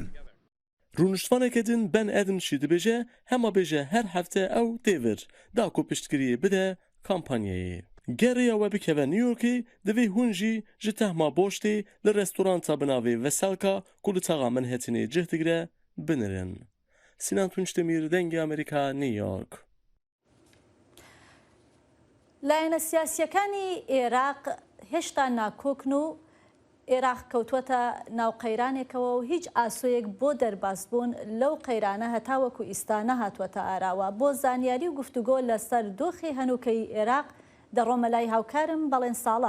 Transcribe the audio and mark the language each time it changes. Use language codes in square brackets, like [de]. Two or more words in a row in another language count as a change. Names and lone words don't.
[ku] Rûniştvaneke din Ben Adams jî dibêje hema bêje her hefte ew tê vir da ku piştgiriyê bide kampanyayê. Gerêya we bikeve New Yorkê divê hûn jî ji tehma boştê li restoranta bi navê Veselka ku li taxa Manhattanê cih digire binirin. Sinan Tunçdemir, Dengê Amerîka, New York. [ckb] لایەنە سیاسیەکانی عێراق هێشتا ناکۆکن و عێراق کەوتوەتە ناو قەیرانێکەوە و هیچ ئاسۆیەک بۆ دەرباسبوون لەو قەیرانە هەتاوەکو ئیستانە هاتووەتە ئاراوە بۆ زانیاری و گفتوگۆ لەسەر دۆخی هەنووکەی عێراق دەڕۆمە لای هاوکارم بەڵێن ساڵح.